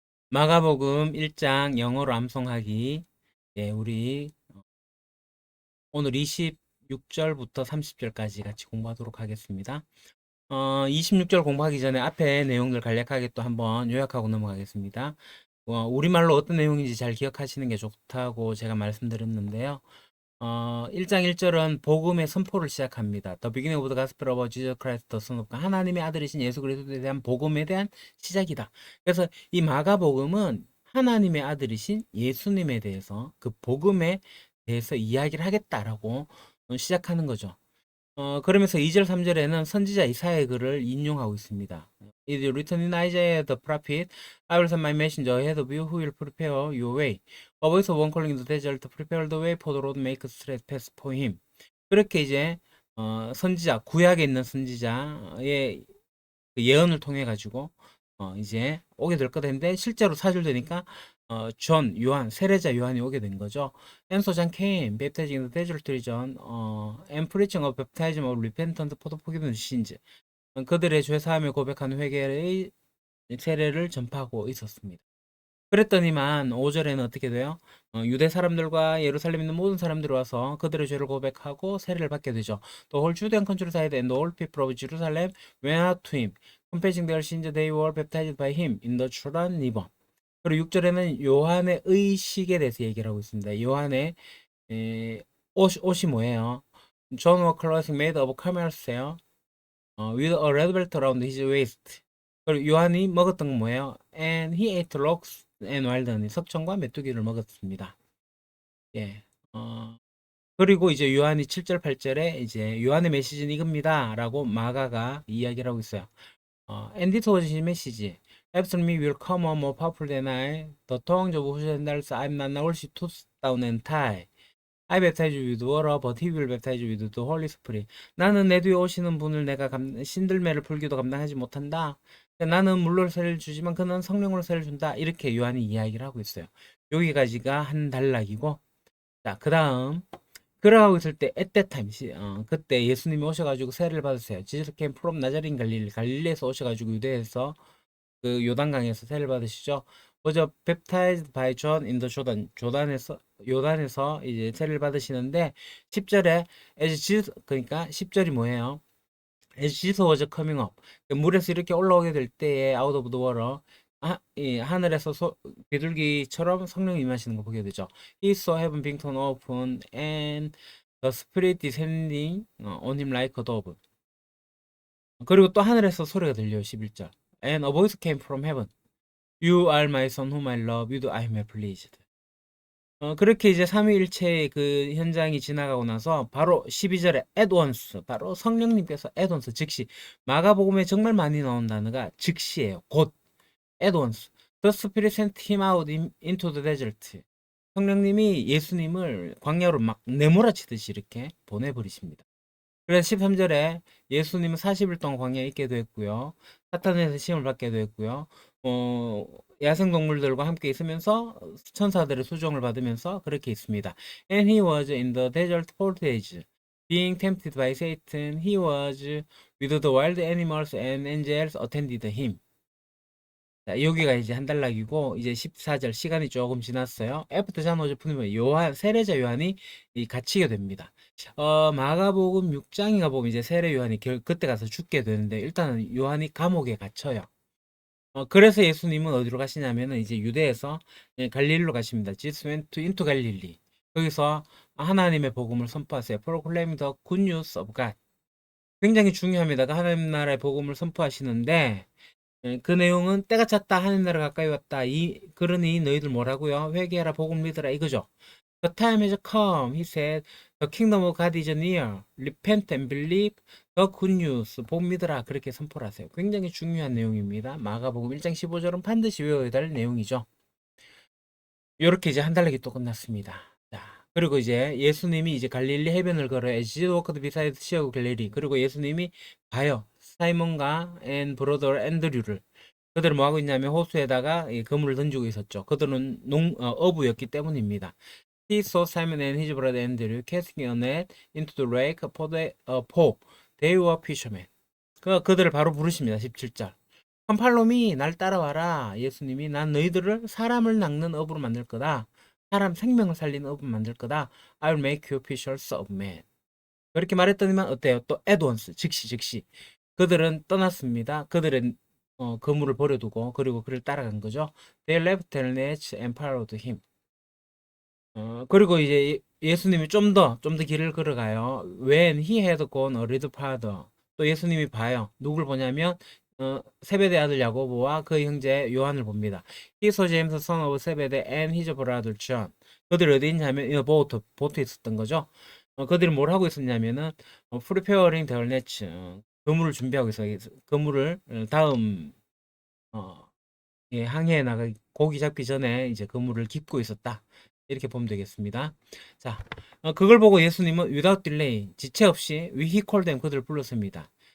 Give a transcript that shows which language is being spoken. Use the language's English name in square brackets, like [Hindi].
[Korean] 마가복음 1장 영어로 암송하기. 우리 오늘 26절부터 30절까지 같이 공부하도록 하겠습니다. 26절 공부하기 전에 앞에 내용들 간략하게 또 한번 요약하고 넘어가겠습니다. 우리말로 어떤 내용인지 잘 기억하시는 게 좋다고 제가 말씀드렸는데요. 1장 1절은 복음의 선포를 시작합니다. [English] The beginning of the gospel of Jesus Christ, the Son of God. [Korean] 하나님의 아들이신 예수 그리스도에 대한 복음에 대한 시작이다. 그래서 이 마가복음은 하나님의 아들이신 예수님에 대해서 그 복음에 대해서 이야기를 하겠다라고 시작하는 거죠. 그러면서 2절, 3절에는 선지자 이사야의 글을 인용하고 있습니다. [English] It is written in Isaiah the prophet, I will send my messenger ahead of you who will prepare your way. A voice of one calling in the desert, prepare the way for the Lord, make straight path for him. [Korean] 그렇게 이제 선지자, 구약에 있는 선지자의 그 예언을 통해 가지고 이제 오게 될 거다 했는데 실제로 사줄되니까 존, 요한, 세례자 요한이 오게 된 거죠. [English] And so John came, baptizing in the desert region, and preaching of baptism of repentance for the forgiveness of sins. [Korean] 그들의 죄 사함을 고백하는 회개의 세례를 전파하고 있었습니다. 그랬더니만 5절에는 어떻게 돼요? 유대 사람들과 예루살렘에 있는 모든 사람들이 와서 그들의 죄를 고백하고 세례를 받게 되죠. [English] The whole Judean countryside and all people of Jerusalem went out to him, confessing their sins. They were baptized by him in the Jordan River. [Korean] 그리고 6절에는 요한의 의식에 대해서 얘기를 하고 있습니다. 요한의 옷이 뭐예요? [English] John was clothing made of camel's hair, with a red belt around his waist. [Korean] 그리고 요한이 먹었던 건 뭐예요? [English] And he ate locusts and wild honey. [Korean] 석청과 메뚜기를 먹었습니다. 예. 그리고 이제 요한이 7절, 8절에 이제 요한의 메시지는 이겁니다라고 마가가 이야기를 하고 있어요. [English] And this was his message. After me will come one more powerful than I, the tongues of whose sandals I am not worthy to down and tie. I baptize you with water, but he will baptize you with the Holy Spirit. [Korean] 나는 내 뒤에 오시는 분을 내가 신들매를 풀기도 감당하지 못한다. 나는 물로 세를 주지만 그는 성령으로 세를 준다. 이렇게 요한이 이야기를 하고 있어요. 여기까지가 한 단락이고, 자, 그 다음 그러고 있을 때 [English] at that time, [Korean] 그때 예수님이 오셔가지고 세례를 받으세요. [English] Jesus came from Nazareth [Korean] 갈릴리, 갈릴리에서 오셔가지고 유대에서 그 요단강에서 세례를 받으시죠. 먼저 [English] baptized by John in the Jordan, [Korean] 요단에서 이제 세례를 받으시는데 10절에 [English] as Jesus, [Korean] 그러니까 10절이 뭐예요? [English] as Jesus was coming up, [Korean] 물에서 이렇게 올라오게 될 때에 [English] out of the water, [Korean] 하늘에서 비둘기처럼 성령이 임하시는 거 보게 되죠. [English] He saw heaven being torn open and the Spirit descending on him like a dove. [Korean] 그리고 또 하늘에서 소리가 들려요. 11절. [English] And a voice came from heaven. You are my son whom I love. You do I am well pleased. [Korean] 그렇게 이제 삼위일체의 그 현장이 지나가고 나서 바로 12절에 [English] at once, [Korean] 바로 성령님께서 at once, 즉시. 마가복음에 정말 많이 나온 단어가 즉시예요. 곧 [English] at once. [Korean] The Spirit sent him out into the desert. 성령님이 예수님을 광야로 막 내몰아치듯이 이렇게 보내버리십니다. 그래서 13절에 예수님은 40일 동안 광야에 있게 됐고요. 사탄에서 시험을 받게 됐고요. 야생동물들과 함께 있으면서 천사들의 수종을 받으면서 그렇게 있습니다. [English] And he was in the desert 40 days. Being tempted by Satan, he was with the wild animals and angels attended him. [Korean] 자, 여기가 이제 한 단락이고, 이제 14절 시간이 조금 지났어요. [English] 애프터 잔 오즈 [Korean] 요한, 세례자 요한이 갇히게 됩니다. 마가복음 6장인가 보면 이제 세례 요한이 그때 가서 죽게 되는데, 일단은 요한이 감옥에 갇혀요. 그래서 예수님은 어디로 가시냐면은 이제 유대에서 갈릴리로 가십니다. [English] Jesus went into Galilee. [Korean] 거기서 하나님의 복음을 선포하세요. [English] Proclaim the good news of God. [Korean] 굉장히 중요합니다. 하나님 나라의 복음을 선포하시는데, 그 내용은 때가 찼다 하는 나라 가까이 왔다 그러니 너희들 뭐라고요? 회개하라 복음 믿으라 이거죠. [English] The time has come, he said. The kingdom of God is near. Repent and believe the good news. [Korean] 복음 믿으라 그렇게 선포를 하세요. 굉장히 중요한 내용입니다. 마가복음 1장 15절은 반드시 외워야 될 내용이죠. 이렇게 이제 한 달락이 또 끝났습니다. 자, 그리고 이제 예수님이 이제 갈릴리 해변을 걸어 [English] as Jesus walked beside the sea of Galilee. [Korean] 그리고 예수님이 가요. 사이먼과 [English] 앤 브로더 [Korean] 앤드류를. 그들은 뭐 하고 있냐면 호수에다가 그물을 던지고 있었죠. 그들은 어부였기 때문입니다. [English] He saw Simon and his brother Andrew casting a net into the lake for they were fishermen. [Korean] 그들을 바로 부르십니다. 17절. [English] Come follow me. [Korean] 날 따라와라. 예수님이 난 너희들을 사람을 낚는 업으로 만들 거다. 사람 생명을 살리는 업으로 만들 거다. [English] I'll make you fishers of men. [Korean] 그렇게 말했더니만 어때요? 또 [English] at once [Korean] 즉시 그들은 떠났습니다. 그들은 그물을 버려두고 그리고 그를 따라간 거죠. [English] They left their nets and followed him. [Korean] 그리고 이제 예수님이 좀 더 길을 걸어가요. [English] When he had gone a little farther. [Korean] 또 예수님이 봐요. 누굴 보냐면, 세베대 아들 야고보와 그 형제 요한을 봅니다. [English] He saw James, son of Zebedee, and his brother John. [Korean] 그들이 어디 있냐면, 이 보트에 있었던 거죠. 그들이 뭘 하고 있었냐면은, [English] preparing their nets. [Korean] 그물을 준비하고 있어요. 그물을 다음, 어, 예, 항해에 나가 고기 잡기 전에 이제 그물을 깁고 있었다. 이렇게 보면 되겠습니다. 자, 그걸 보고 예수님은 [English] without delay, [Korean] 지체 없이 [English] he called them, [Korean] 그들을 불렀습니다.